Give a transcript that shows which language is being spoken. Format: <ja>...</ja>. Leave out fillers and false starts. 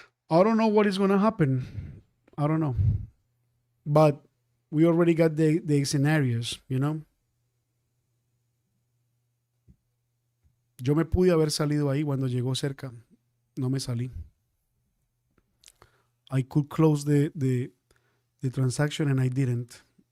<en>I don't know what is going to happen. I don't know. But we already got the scenarios, you know.</en> <es>Yo me pude haber salido ahí cuando llegó cerca. No me salí.</es> <en>I could close the transaction and I didn't.</en>